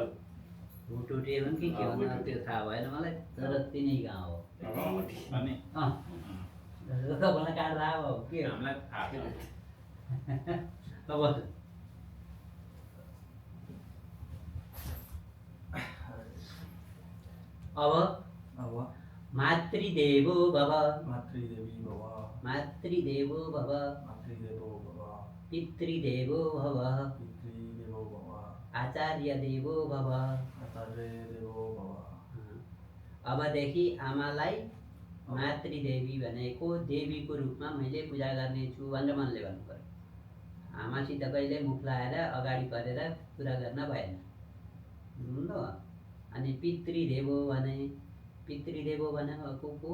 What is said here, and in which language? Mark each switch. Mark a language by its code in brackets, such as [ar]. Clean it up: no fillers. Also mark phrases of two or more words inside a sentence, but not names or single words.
[ne] भुटुटे पनि के भन्नु त्यो थाहा भएन मलाई तर तिनै गाउँ हो अनि तपाईँलाई काट्दा अब के हो हामीलाई थाहा छ अब अब अब [sa] मातृदेवो भव मातृदेवी भव मातृदेवो भव मातृदेवो भव पितृदेवो भव पितृदेवो भव आचार्य देवो भव आचार्य देवो भव [ne] अबदेखि आमालाई मातृदेवी भनेको देवीको रूपमा मैले पूजा गर्नेछु भनेर मनले भन्नु पर्यो आमासित कहिले मुख लाएर अगाडि गरेर कुरा गर्न भएन ल अनि पितृदेवो भनेको को